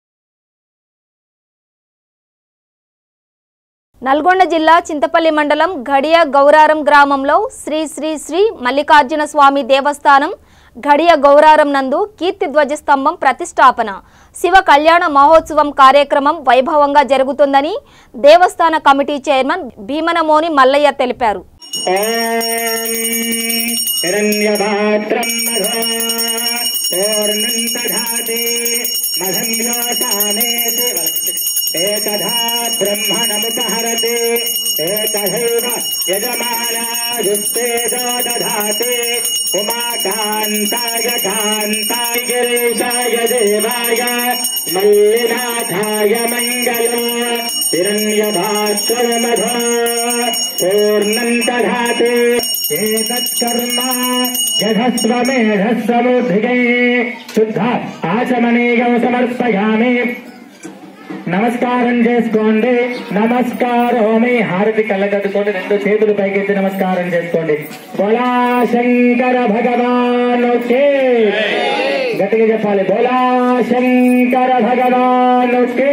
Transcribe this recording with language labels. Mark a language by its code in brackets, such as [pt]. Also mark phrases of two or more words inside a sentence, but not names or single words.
[te] నల్గొండ జిల్లా చింతపల్లి మండలం ఘడియ గౌరారం గ్రామంలో శ్రీ శ్రీ శ్రీ మల్లికార్జున స్వామి దేవస్థానం ఘడియ గౌరారం నందు కీర్తి ధ్వజస్తంభం ప్రతిష్టాపన శివ కళ్యాణ మహోత్సవం కార్యక్రమం వైభవంగా జరుగుతుందని దేవస్థాన కమిటీ చైర్మన్ భీమనమోని మల్లయ్య తెలిపారు. [sa] एकधा ब्रह्मणमुपहरते एकधैव यजमानायुक्ते दधाते उमाकान्ताय कान्ताय गिरीशाय देवाय मल्लिनाथाय मङ्गलम् हिरण्यभास्वरमधो पूर्णम् दधाते एतत्कर्म यधस्वमेधस्वमुद्धिगे शुद्ध आचमनीयं समर्पयामि. [te] నమస్కారం చేసుకోండి. నమస్కారమే హారతి కళ్ళగట్టుకోండి. రెండు చేతులు పైకెత్తి నమస్కారం చేసుకోండి. బోలా శంకర భగవానుకే గట్టిగా చెప్పాలి. బోలా శంకర భగవానుకే.